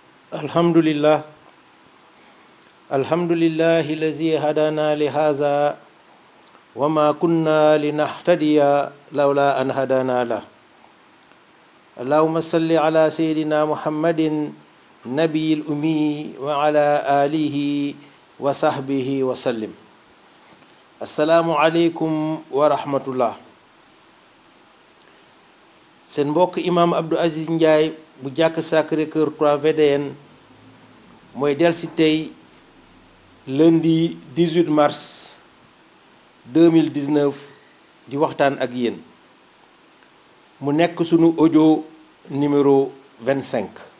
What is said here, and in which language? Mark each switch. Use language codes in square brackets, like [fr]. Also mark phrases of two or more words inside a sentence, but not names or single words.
[ar] الحمد لله الحمد لله الذي هدانا لهذا وما كنا لنهتدي لولا أن هدانا الله اللهم صل على سيدنا محمد النبي الأمي وعلى آله وصحبه وسلم. السلام عليكم ورحمة الله. [wo] Seen mbokk imam Abdou Aziz Ndiaye bu jàkk Sacré-Cœur 3 VDN mooy delsi tey [fr] lundi 18 mars 2019 [wo] di waxtaan ak yéen mu nekk sunu [fr] audio numéro [wo] 25.